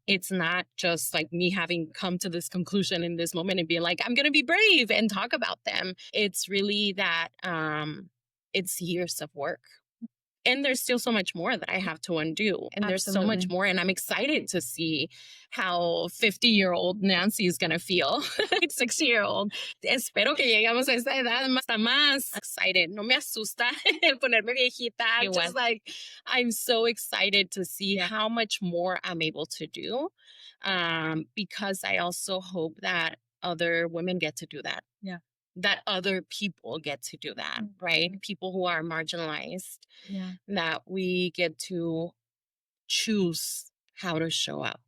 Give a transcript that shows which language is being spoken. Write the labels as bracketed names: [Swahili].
[English] It's not just like me having come to this conclusion in this moment and being like, I'm going to be brave and talk about them. It's really that it's years of work. And there's still so much more that I have to undo. And there's so much more. And I'm excited to see how 50-year-old Nancy is going to feel. 60-year-old. [Spanish] Espero que llegamos a esa edad hasta más excited. No me asusta el ponerme viejita. [English] Just like, I'm so excited to see how much more I'm able to do. Because I also hope that other women get to do that. That other people get to do that, right? People who are marginalized, that we get to choose how to show up.